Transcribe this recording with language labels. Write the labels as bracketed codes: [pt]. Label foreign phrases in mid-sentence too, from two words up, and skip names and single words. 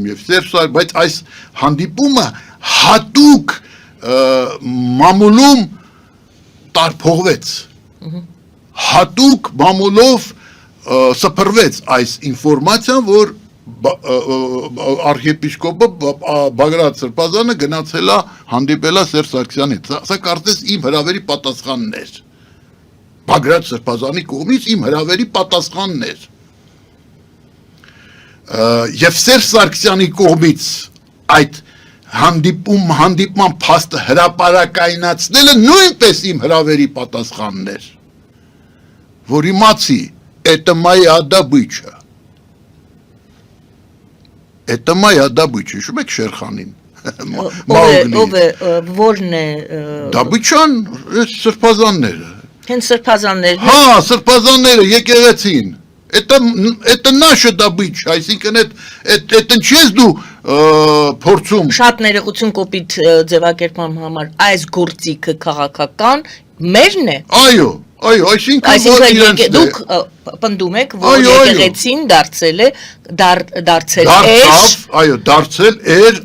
[hy] եւ Սերժ, բայց այս հանդիպումը հատուկ մամուլում տարփողվեց։ Հատուկ մամուլով սփռվեց այս ինֆորմացիան, որ arczepiskopը Բագրատ Սրբազանը գնացել է հանդիպել Սերժ Սարգսյանի հետ։ Սա կարծես իմ հրավերի պատասխանն էր։ Բագրատ Սրբազանի կողմից իմ հրավերի պատասխանն էր։ Եվ Սերժ Սարգսյանի կողմից այդ հանդիպման փաստը հրապարակայնացնելը նույնպես իմ հրավերի պատասխանն էր, որ իմացի, [ru] это моя добыча, [hy] հիշում եք Շերխանին, Որն է Добычան, սրբազանները, հենց սրբազաններն հա, սրբազանները, եկեղեցին, [ru] это наша добыча, [hy] այսինքն это չես դու փորձում շատ ներողություն կոպիտ ձևակերպման համար այս գործիքը քաղաքական մերն է Այո, այսինքն դուք պնդում եք, որ եկեղեցին դարձել էր